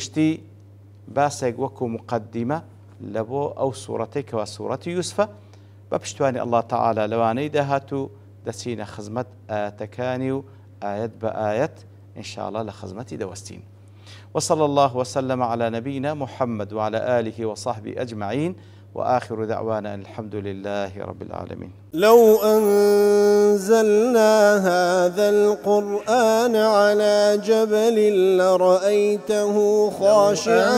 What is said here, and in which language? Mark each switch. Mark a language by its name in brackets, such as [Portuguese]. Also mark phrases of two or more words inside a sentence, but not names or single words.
[Central Kurdish] ئیترەوە بەگشتی باسێک وەکو مقدمە لە بۆ ئەو سوورەتەی کەوا سوورەتی یوسفە بە پشتوانی [Arabic] الله تعالى [Central Kurdish] لەوانەی داهاتوو دەچینە خزمەت ئاەتەکانی و ئاەت بە ئاەت [Arabic] إن شاء الله [Central Kurdish] لخزمتي دوستين. [Arabic] وصلى الله وسلم على نبينا محمد وعلى آله وصحبه أجمعين، وآخر دعوانا الحمد لله رب العالمين. لو أنزلنا هذا القرآن على جبل لرأيته خاشعا